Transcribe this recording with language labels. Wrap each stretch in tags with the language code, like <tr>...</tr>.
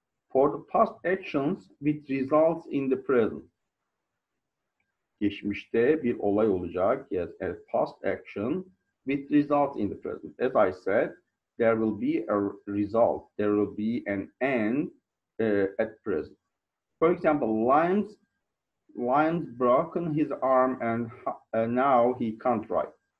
<en>For the past actions with results in the present.</en> <tr>Geçmişte bir olay olacak.</tr> <en>Yes, a past action with results in the present. As I said, there will be a result. There will be an end at present. For example, Liam's broken his arm and now he can't write.</en>